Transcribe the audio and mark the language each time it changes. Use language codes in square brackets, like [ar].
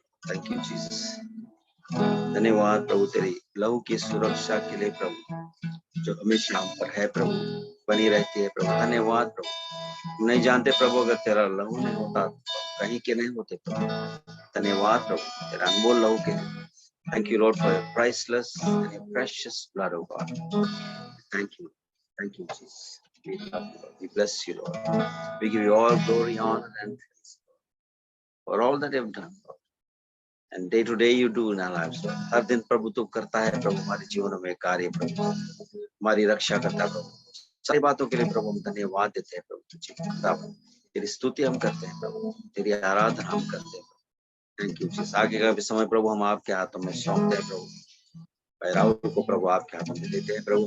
[en] Thank you Jesus. [hi] धन्यवाद प्रभु तेरी लहू की सुरक्षा के लिए प्रभु, जो हमेशा हम पर है प्रभु, बनी रहती है प्रभु। धन्यवाद प्रभु। हम नहीं जानते प्रभु, अगर तेरा लहू नहीं होता कहीं के नहीं होते प्रभु। धन्यवाद प्रभु तेरा अनमोल लहू के लिए। [en] Thank you Lord for your priceless and your precious blood, oh God. Thank you Jesus. We love you Lord. We bless you Lord. We give you all glory, honor and praise for all that you have done Lord. And day to day you do in our lives Lord. [hi] हर दिन प्रभु तू करता है प्रभु हमारे जीवन में कार्य प्रभु, हमारी रक्षा करता है प्रभु। सारी बातों के लिए प्रभु हम धन्यवाद देते हैं प्रभु तुझे। तेरी स्तुति हम करते हैं प्रभु, तेरी आराधना हम करते हैं। [en] Thank you Jesus. [hi] आगे का भी समय प्रभु हम आपके हाथों में सौंपते हैं प्रभु। भाई राहुल को प्रभु आपके हाथों में देते हैं प्रभु।